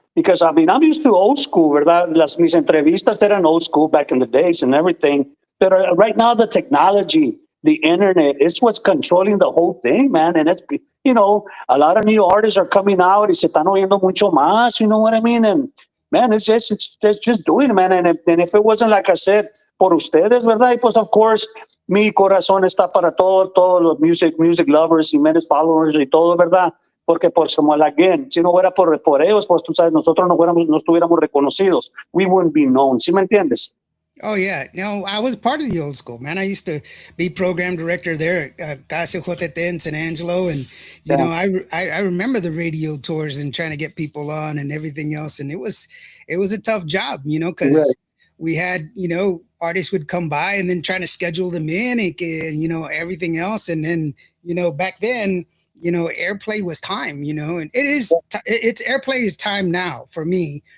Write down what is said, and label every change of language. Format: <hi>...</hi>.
<en>Because, I'm used to old school, ¿verdad? Mis entrevistas eran old school back in the days and everything. But right now, the technology, the internet, is what's controlling the whole thing, man. And a lot of new artists are coming out y se están oyendo mucho más, you know what I mean? And man, it's just doing it, man.</en> <es>And if it wasn't, like I said, por ustedes, ¿verdad? Y pues, of course, mi corazón está para todos los music lovers y Jimenez followers y todo, ¿verdad? Porque, pues, como again, si no fuera por ellos, pues tú sabes, nosotros no estuviéramos reconocidos.</es> <en>We wouldn't be known. ¿Sí me entiendes? Oh yeah, no, I was part of the old school, man. I used to be program director there at Casa Jotete in San Angelo, and Yeah. I remember the radio tours and trying to get people on and everything else, and it was a tough job, Right. because we had artists would come by and then trying to schedule them in and everything else, and then back then airplay was time, and it's airplay is time now for me,</en>